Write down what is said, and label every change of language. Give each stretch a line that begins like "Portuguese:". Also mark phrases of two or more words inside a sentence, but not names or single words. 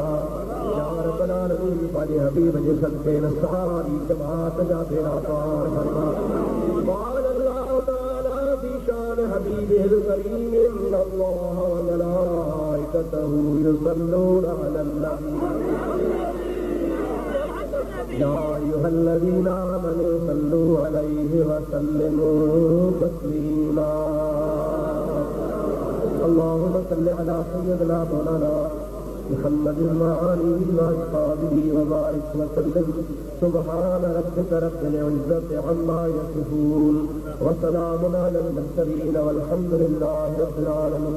Arabic: يا رب العالمين
Sindhi: पंहिंजे हबीब जे सदक़े इन सारी जमात जा बेड़ा पार फरमा।
Arabic: حبيبك الكريم إن الله وملائكته يصلون على النبي يا أيها الذين آمنوا صلوا عليه وسلموا تسليما. اللهم صل على سيدنا مولانا محمد وآله وأصحابه وبارك وسلم. سبحان ربك رب العزة عما يصفون وسلام على المرسلين والحمد لله رب العالمين.